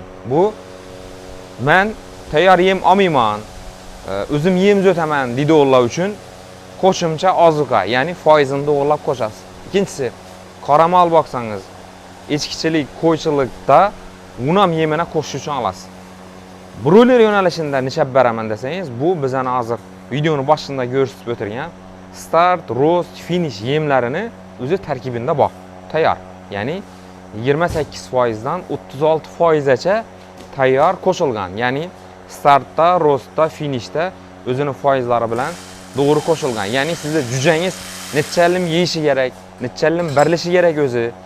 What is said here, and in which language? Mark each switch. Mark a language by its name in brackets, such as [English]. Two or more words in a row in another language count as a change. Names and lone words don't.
[Uzbek] Bu men tayyor yem olmayman, o'zim yem zo'taman deydiganlar uchun qo'shimcha ozuqa, ya'ni foizini to'g'rilab qo'shasiz. Ikkinchisi, qoramol boqsangiz, echkichilik, qo'ychilikda uni ham yemini qo'shish uchun olasiz. Broiler yo'nalishida nishab beraman desangiz, bu bizani hozir videoni boshida ko'rsatib o'tirgan start, roast, finish yemlarini o'zi tarkibida bor. Tayyor. Ya'ni 28% dan 36% gacha tayyor qo'shilgan. Ya'ni startda, roastda, finishda o'zini foizlari bilan to'g'ri qo'shilgan. Ya'ni sizning jujangiz nechalim yeyishi kerak, nechalim berilishi kerak o'zi.